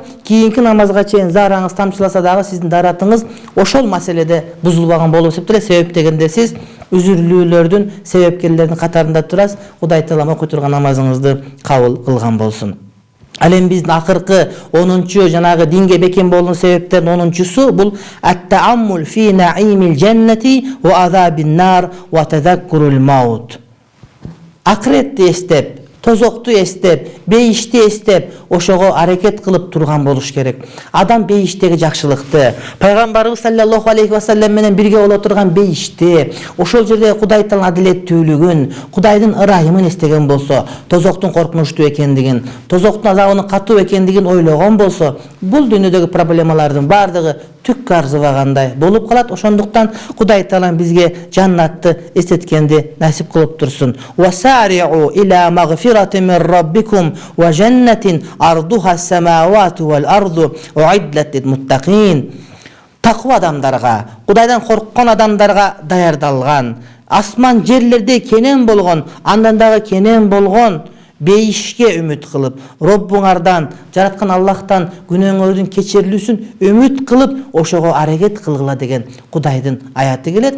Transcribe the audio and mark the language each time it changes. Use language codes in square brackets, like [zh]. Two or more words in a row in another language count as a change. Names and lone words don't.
[ky] Кийинки намазга чейин зараңыз тамчыласа дагы сиздин даратыңыз ошол маселеде бузулбаган болуп эсептелет. Себеп дегенде сиз үзүрлүүлөрдүн себепкерлеринин катарында турасыз. Кудай таалам окуй турган намазыңызды кабыл кылган болсун. Ал эми биздин акыркы 10-чу жанагы динге бекем болуунун себептеринин 10-чусу бул [ar] التأمل في نعيم الجنة وعذاب النار وتذكر الموت. [ky] Акыретти эстеп, тозокту эстеп, бейишти эстеп, ошого аракет кылып турган болуш керек. Адам бейиштеги жакшылыкты, пайгамбарыбыз [ar] صلى الله عليه وسلم [ky] менен бирге боло турган бейишти, ошол жерде Кудай таалам адилеттүүлүгүн, Кудайдын ырайымын эстеген болсо, тозоктун коркунучтуу экендигин, тозоктун азабынын катуу экендигин ойлогон болсо, бул дүйнөдөгү проблемалардын бардыгы түк арзыбагандай болуп калат. Ошондуктан Кудай таалам бизге жаннатты эстеткенди насип кылып турсун. [ar] وسارعوا إلى مغفرة من ربكم وجنة عرضها السماوات والأرض أعدت للمتقين. [ky] Таква адамдарга, Кудайдан корккон адамдарга даярдалган, асман жерлерде кенен болгон, андан дагы кенен болгон бейишке үмүт кылып, Роббуңардан, жараткан Аллахтан күнөөңөрдүн кечирилүүсүн үмүт кылып, ошого аракет кылгыла деген Кудайдын аяты келет.